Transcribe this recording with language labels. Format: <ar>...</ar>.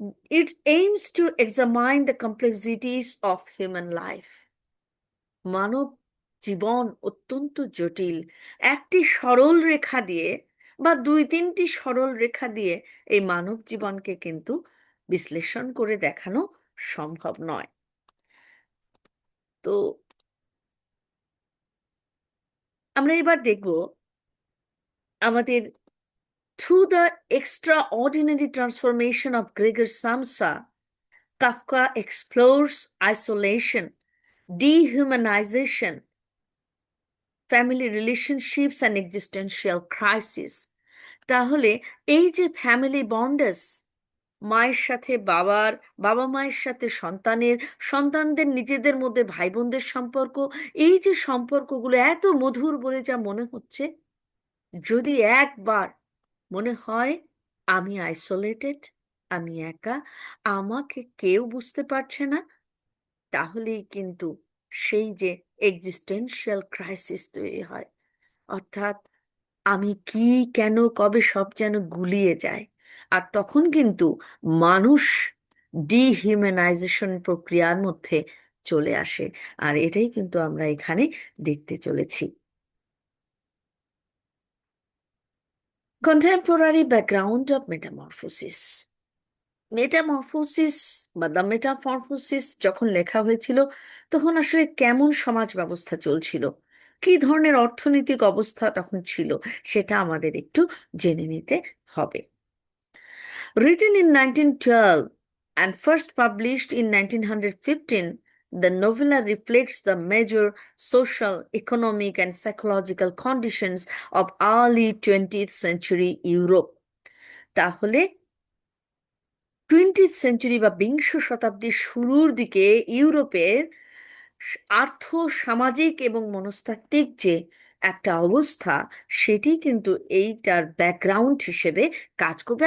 <en>It aims to examine the complexities of human life.</en> <bn>মানব জীবন অত্যন্ত জটিল। একটি সরল রেখা দিয়ে বা দুই তিনটি সরল রেখা দিয়ে এই মানব জীবনকে কিন্তু বিশ্লেষণ করে দেখানো সম্ভব নয়। তো আমরা এবার দেখব আমাদের</bn> <en>through the extraordinary transformation of Gregor Samsa, Kafka explores isolation, dehumanization, family relationships and existential crisis.</en> <bn>তাহলে এই যে ফ্যামিলি বন্ডেস মায়ের সাথে বাবার, বাবা মায়ের সাথে সন্তানের, সন্তানদের নিজেদের মধ্যে ভাই বোনদের সম্পর্ক, এই যে সম্পর্কগুলো এত মধুর বলে যা মনে হচ্ছে, যদি একবার মনে হয় আমি আইসোলেটেড, আমি একা, আমাকে কেউ বুঝতে পারছে না, তাহলেই কিন্তু সেই যে এক্সিস্টেন্সিয়াল ক্রাইসিস তৈরি হয়। অর্থাৎ আমি কি, কেন, কবে সব যেন গুলিয়ে যায়। আর তখন কিন্তু মানুষ ডিহিউম্যানাইজেশন প্রক্রিয়ার মধ্যে চলে আসে। আর এটাই কিন্তু আমরা এখানে দেখতে চলেছি।</bn> <en>Contemporary background of metamorphosis.</en> <bn>Metamorphosis বা দ্য মেটামরফোসিস যখন লেখা হয়েছিল, তখন আসলে কেমন সমাজ ব্যবস্থা চলছিল, কী ধরনের অর্থনৈতিক অবস্থা তখন ছিল, সেটা আমাদের একটু জেনে নিতে হবে।</bn> <en>Written in 1912 and first published in 1915, the novella reflects the major social, economic, and psychological conditions of early 20th century Europe.</en> <bn>তাহলে 20th সেঞ্চুরি বা বিংশ শতাব্দীর শুরুর দিকে ইউরোপের আর্থ, সামাজিক এবং মনস্তাত্ত্বিক যে একটা অবস্থা, সেটি কিন্তু এইটার ব্যাকগ্রাউন্ড হিসেবে কাজ করবে।</bn>